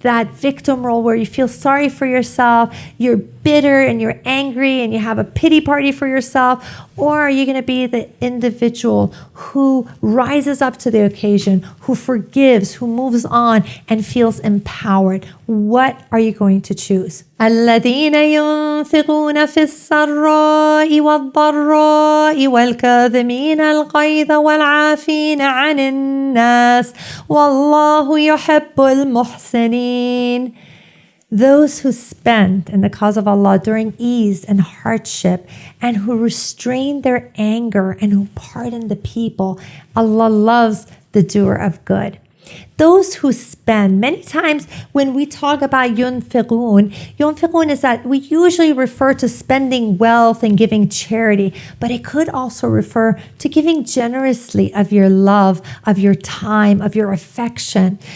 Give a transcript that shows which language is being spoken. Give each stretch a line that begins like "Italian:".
English: that victim role where you feel sorry for yourself, you're bitter and you're angry and you have a pity party for yourself? Or are you going to be the individual who rises up to the occasion, who forgives, who moves on and feels empowered? What are you going to choose?
Arabic: الذين ينفقون في السراء والضراء والكاظمين الغيظ والعافين عن الناس والله يحب المحسنين.
English: Those who spend in the cause of Allah during ease and hardship, and who restrain their anger and who pardon the people, Allah loves the doer of good. Those who spend, many times when we talk about yunfiqun is that we usually refer to spending wealth and giving charity, but it could also refer to giving generously of your love, of your time, of your affection.